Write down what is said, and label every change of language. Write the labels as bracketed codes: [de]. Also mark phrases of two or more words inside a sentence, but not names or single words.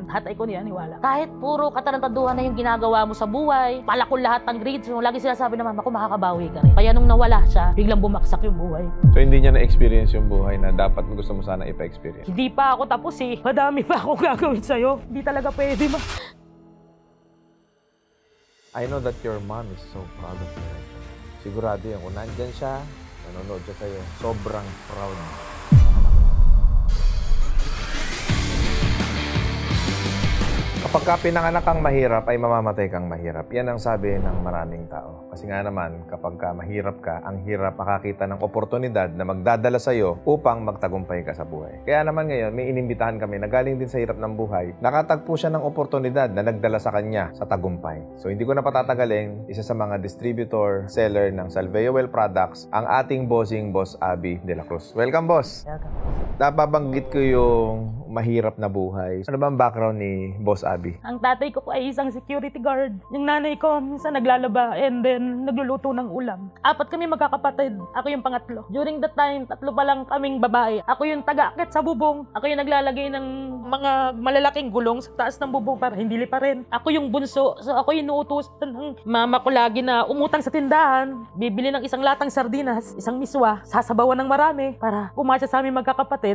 [tl] Tatay ko, hindi na naniniwala. Kahit puro katarantaduhan na yung ginagawa mo sa buhay, palakol lahat ng grades mo, lagi sinasabi ng mama ko, makakabawi ka rin. Kaya nung nawala siya, biglang bumaksak yung buhay. So hindi niya na-experience yung buhay na dapat gusto mo sana ipa-experience? Hindi pa ako tapos eh. Madami pa ako gagawin sa'yo. Hindi talaga pwede ma. [en] I know that your mom is so proud of you. [tl] Sigurado yan. Kung nandyan siya, nanonood siya sa'yo, sobrang proud. Kapag ka pinanganak kang mahirap, ay mamamatay kang mahirap. Yan ang sabi ng maraming tao. Kasi nga naman, kapag ka mahirap ka, ang hirap makakita ng oportunidad na magdadala sa'yo upang magtagumpay ka sa buhay. Kaya naman ngayon, may inimbitahan kami na galing din sa hirap ng buhay. Nakatagpo siya ng oportunidad na nagdala sa kanya sa tagumpay. So hindi ko na patatagalin, isa sa mga distributor, seller ng Salveo Well Products, ang ating bossing, Boss Abby de la Cruz. Welcome, boss! Nababanggit ko yung mahirap na buhay. Ano ba ang background ni Boss Abby? Ang tatay ko ay isang security guard. Yung nanay ko, minsan naglalaba [en] and then [tl] nagluluto ng ulam. 4 kami magkakapatid. Ako yung pangatlo. [en] During that time, [tl] 3 pa lang kaming babae. Ako yung taga-akit sa bubong. Ako yung naglalagay ng mga malalaking gulong sa taas ng bubong para hindi liparin. Ako yung bunso. So ako yung inuutusan ng mama ko lagi na umutang sa tindahan. Bibili ng isang latang sardinas, isang miswa, sasabawan ng marami para pumasya sa aming magkakapatid.